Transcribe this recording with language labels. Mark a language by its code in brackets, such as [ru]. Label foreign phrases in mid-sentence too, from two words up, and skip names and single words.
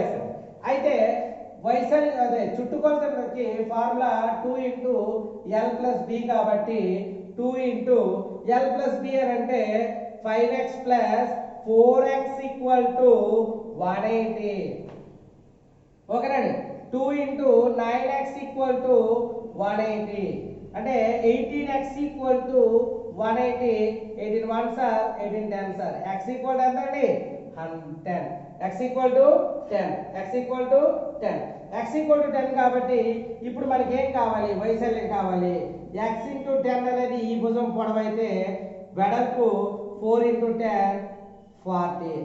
[te] అయితే వైశాల్యం అదే చుట్టుకొలతకి ఫార్ములా 2 ఇంటూ L+B కాబట్టి 2 ఇంటూ L+B అని అంటే 5x + 4x = 180. ఓకేనండి. 2 ఇంటూ 9x = 180 అంటే 18x = 180. [en] 18 1s are 18 10s are. [te] x = ఎంత అండి? 10. x = 10. x = 10 కాబట్టి ఇప్పుడు మనకి ఏం కావాలి? వైశాల్యం కావాలి. x × 10 అనేది ఈ భుజం పొడవు అయితే వెడల్పు 4 × 10 40.